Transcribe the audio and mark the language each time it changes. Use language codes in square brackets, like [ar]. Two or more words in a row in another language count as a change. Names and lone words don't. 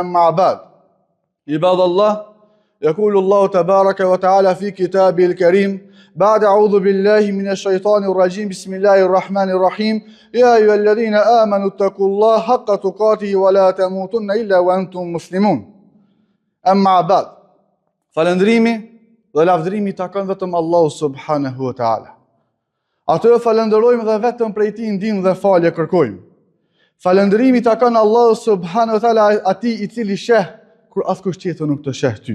[ar] أما بعد عباد الله يقول الله تبارك وتعالى في كتابه الكريم بعد أعوذ بالله من الشيطان الرجيم بسم الله الرحمن الرحيم يا أيها الذين آمنوا اتقوا الله حق تقاته ولا تموتن إلا وأنتم مسلمون أما بعد, [sq] falëndrimi dhe lavdërimi takon vetëm Allahu [ar] سبحانه وتعالى. [sq] Atë e falënderojmë dhe vetëm prej tij ndihmë dhe falje kërkojmë. Falëndrimi takon Allahu [ar] سبحانه وتعالى, [sq] atij i cili sheh kur askush tjetër nuk të sheh ty.